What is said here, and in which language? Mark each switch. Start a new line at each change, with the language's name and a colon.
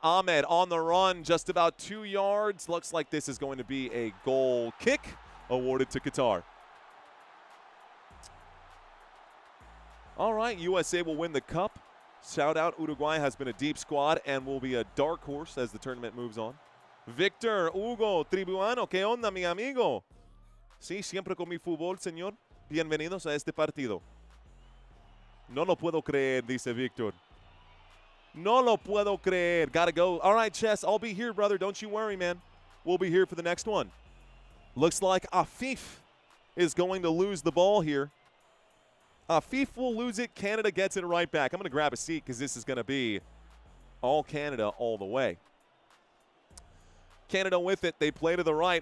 English: Ahmed on the run, just about 2 yards. Looks like this is going to be a goal kick awarded to Qatar. All right, USA will win the cup. Shout out, Uruguay has been a deep squad and will be a dark horse as the tournament moves on.
Spanish: Victor Hugo Tribuano, ¿qué onda, mi amigo? Sí, siempre con mi fútbol, señor. Bienvenidos a este partido. No lo puedo creer, dice Victor. No lo puedo creer.
English: Gotta go. All right, Chess, I'll be here, brother. Don't you worry, man. We'll be here for the next one. Looks like Afif is going to lose the ball here. Afif will lose it. Canada gets it right back. I'm going to grab a seat because this is going to be all Canada all the way. Canada with it. They play to the right.